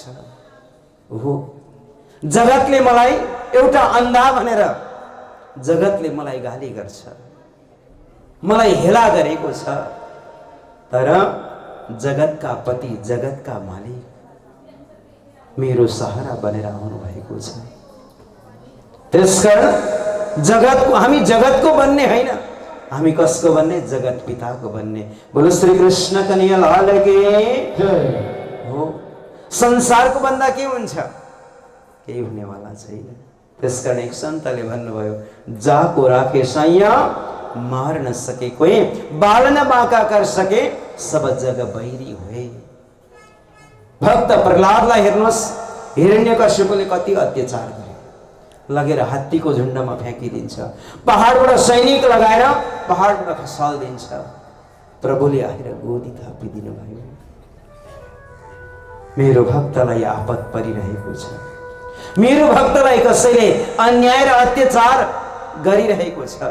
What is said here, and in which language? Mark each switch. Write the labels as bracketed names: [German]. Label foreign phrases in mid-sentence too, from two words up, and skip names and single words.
[Nepali] हो, जगतले मलाई एउटा अन्धा भनेर जगतले मलाई गाली गर्छ, मलाई हेला गरेको छ, तर जगतका पति, जगतका मालिक मेरो सहारा बनेर आउनु भएको छ। त्यसकारण जगतको, हामी जगतको बन्ने होइन, हामी कसको बन्ने? जगत पिताको बन्ने। [Hindi] बोलो श्री कृष्ण कन्हैया लाल की जय। [Nepali] हो, संसारको बन्दा के हुन्छ? केही हुनेवाला छैन। त्यसकारण एक सन्तले भन्नुभयो, [Hindi] जाको राखे सैया मार न सके कोई, बाल न बाँका कर सके सब जग बैरी हुए। [Nepali] भक्त प्रहलादलाई हेर्नुहोस्, हिरण्यकश्यपले कति अत्याचार गरे, लगेर हात्तीको झुण्डमा फ्याँकिदिन्छ, पहाडबाट सैनिक लगाएर पहाडबाट खसालिदिन्छ। प्रभुले आएर गोदी थापिदिनु भयो। मेरो भक्तलाई आपत परिरहेको छ, मेरो भक्तलाई कसैले अन्याय र अत्याचार गरिरहेको छ।